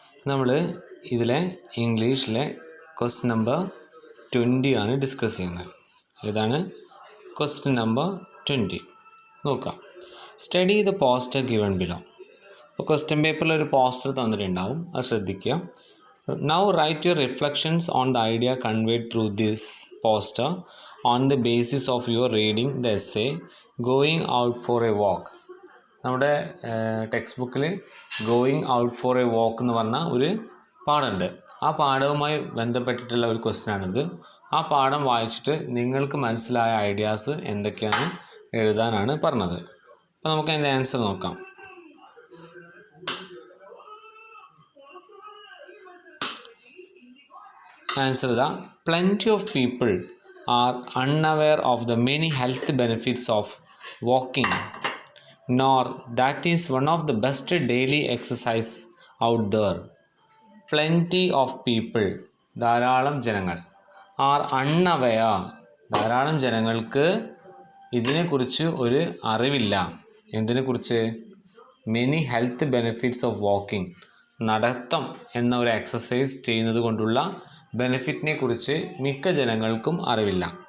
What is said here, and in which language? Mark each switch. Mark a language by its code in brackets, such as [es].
[ml] നമ്മൾ ഇതിലെ ഇംഗ്ലീഷിലെ ക്വസ്റ്റ്യൻ നമ്പർ 20 ആണ് ഡിസ്കസ് ചെയ്യുന്നത്. ഏതാണ് ക്വസ്റ്റ്യൻ നമ്പർ 20? നോക്കാം. [en] Study the poster given below. [ml] അപ്പോൾ ക്വസ്റ്റ്യൻ പേപ്പറിൽ ഒരു പോസ്റ്റർ തന്നിട്ടുണ്ടാവും, അത് ശ്രദ്ധിക്കുക. [en] Now write your reflections on the idea conveyed through this poster on the basis of your reading the essay Going Out for a Walk. [ml] നമ്മുടെ text ബുക്കിൽ going out for a walk എന്ന് പറഞ്ഞ ഒരു പാഠമുണ്ട്. ആ പാഠവുമായി ബന്ധപ്പെട്ടിട്ടുള്ള ഒരു ക്വസ്റ്റ്യനാണിത്. ആ പാഠം വായിച്ചിട്ട് നിങ്ങൾക്ക് മനസ്സിലായ ഐഡിയാസ് എന്തൊക്കെയാണ് എഴുതാനാണ് പറഞ്ഞത്. അപ്പോൾ നമുക്ക് അതിൻ്റെ ആൻസർ നോക്കാം. ആൻസർ ഇതാ: [en] plenty of people are unaware of the many health benefits of walking, nor that is one of the best daily exercise out there. Plenty of people, [ml] ധാരാളം ജനങ്ങൾ, [en] are unaware, [ml] ധാരാളം ജനങ്ങൾക്ക് ഇതിനെക്കുറിച്ച് ഒരു അറിവില്ല. എന്തിനെക്കുറിച്ച്? [en] many health benefits of walking, [ml] നടത്തം എന്ന ഒരു എക്സസൈസ് ചെയ്യുന്നത് കൊണ്ടുള്ള ബെനിഫിറ്റിനെ കുറിച്ച് മിക്ക ജനങ്ങൾക്കും അറിവില്ല.